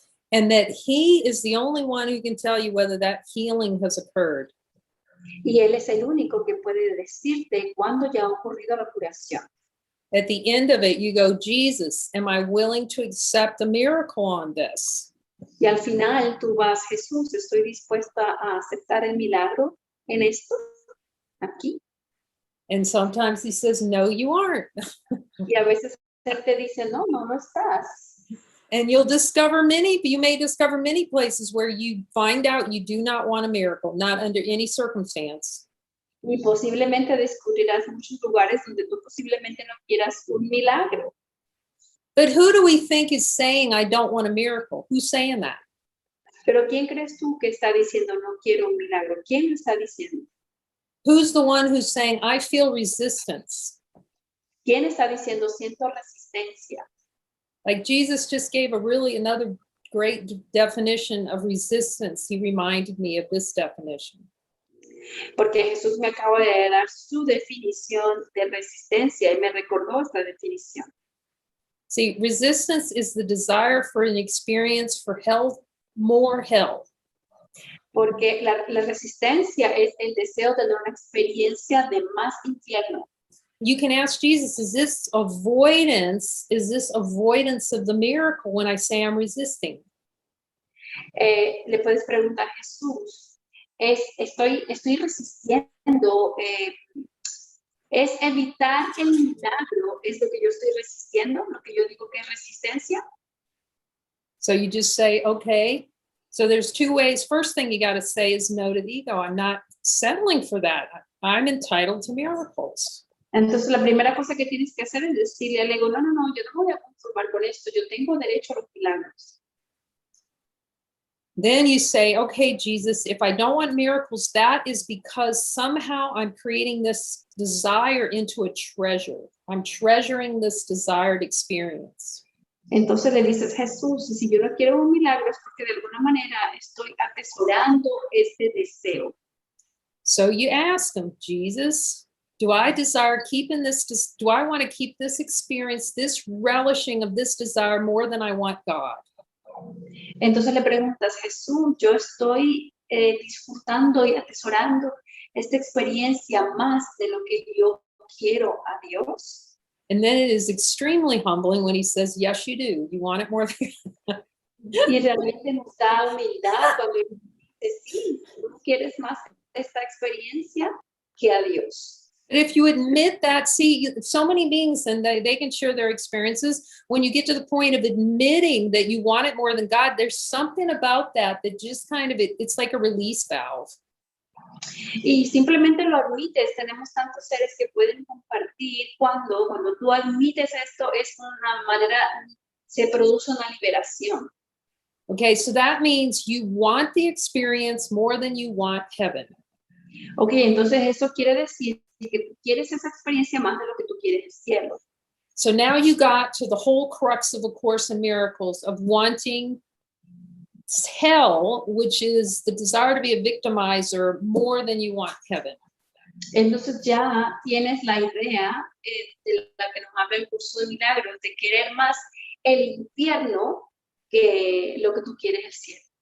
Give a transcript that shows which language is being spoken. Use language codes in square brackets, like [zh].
[en] And that he is the only one who can tell you whether that healing has occurred. [es] Y Él es el único que puede decirte cuándo ya ha ocurrido la curación. [en] At the end of it, you go, Jesus, am I willing to accept a miracle on this? [es] Y al final tú vas, Jesús, estoy dispuesta a aceptar el milagro en esto, aquí. [en] And sometimes he says, no, you aren't. [es] Y a veces Él te dice, no, no lo estás. [en] And you may discover many places where you find out you do not want a miracle, not under any circumstance. [es] Y posiblemente descubrirás muchos lugares donde tú posiblemente no quieras un milagro. [en] But who do we think is saying, I don't want a miracle? Who's saying that? [es] Pero ¿quién crees tú que está diciendo no quiero un milagro? ¿Quién lo está diciendo? [en] Who's the one who's saying, I feel resistance? [es] ¿Quién está diciendo siento resistencia? [en] Like Jesus just gave another great definition of resistance. He reminded me of this definition. [es] Porque Jesús me acaba de dar su definición de resistencia y me recordó esta definición. [en] See, resistance is the desire for an experience for health, more health. [es] Porque la resistencia es el deseo de una experiencia de más infierno. [en] You can ask Jesus, is this avoidance of the miracle when I say I'm resisting? [es] Le puedes preguntar a Jesús, estoy resistiendo, es evitar el milagro, es lo que yo estoy resistiendo, lo que yo digo que es resistencia. [en] So you just say, okay. So there's two ways. First thing you got to say is no to the ego. I'm not settling for that. I'm entitled to miracles. [es] Entonces la primera cosa que tienes que hacer es decirle al ego, no, yo no me voy a conformar con esto, yo tengo derecho a los milagros. [en] Then you say, okay, Jesus, if I don't want miracles, that is because somehow I'm creating this desire into a treasure. I'm treasuring this desired experience. [es] Entonces le dices, Jesús, si yo no quiero un milagro es porque de alguna manera estoy atesorando este deseo. [en] So you ask him, Jesus, do I desire keeping this? Do I want to keep this experience, this relishing of this desire more than I want God? [es] Entonces le preguntas, Jesús, yo estoy disfrutando y atesorando esta experiencia más de lo que yo quiero a Dios. [en] And then it is extremely humbling when he says, yes, you do. You want it more than [es] Y realmente nos da humildad cuando dice, sí, tú quieres más esta experiencia que a Dios. [en] But if you admit that, see, so many beings, and they can share their experiences. When you get to the point of admitting that you want it more than God, there's something about that just kind of, it's like a release valve. [es] Y simplemente lo admites. Tenemos tantos seres que pueden compartir cuando tú admites esto, es una manera, se produce una liberación. [en] Okay, so that means you want the experience more than you want heaven. [es] Okay, entonces eso quiere decir que tú quieres esa experiencia más de lo que tú quieres el cielo. [en] So now you got to the whole crux of A Course in Miracles of wanting hell, which is the desire to be a victimizer, more than you want heaven. [es] Entonces ya tienes la idea de la que nos habla el curso de milagros, de querer más el infierno que lo que tú quieres el cielo.